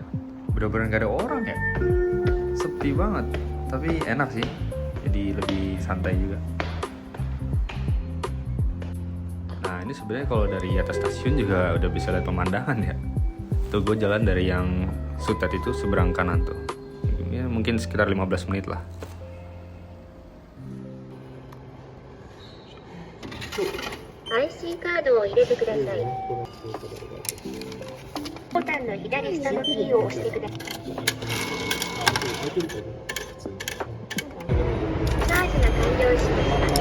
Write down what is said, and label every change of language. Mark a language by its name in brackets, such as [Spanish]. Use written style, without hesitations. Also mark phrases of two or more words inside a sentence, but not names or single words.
[Indonesian] Bener-bener gak ada orang ya, sepi banget, tapi enak sih, jadi lebih santai juga. Nah ini sebenarnya kalau dari atas stasiun juga udah bisa lihat pemandangan ya. Tuh gue jalan dari yang Sutet itu seberang kanan tuh, ya, mungkin sekitar 15 menit lah. [Japanese] IC カードを入れてください。ボタンの左下のキーを押してください。チャージが完了しました。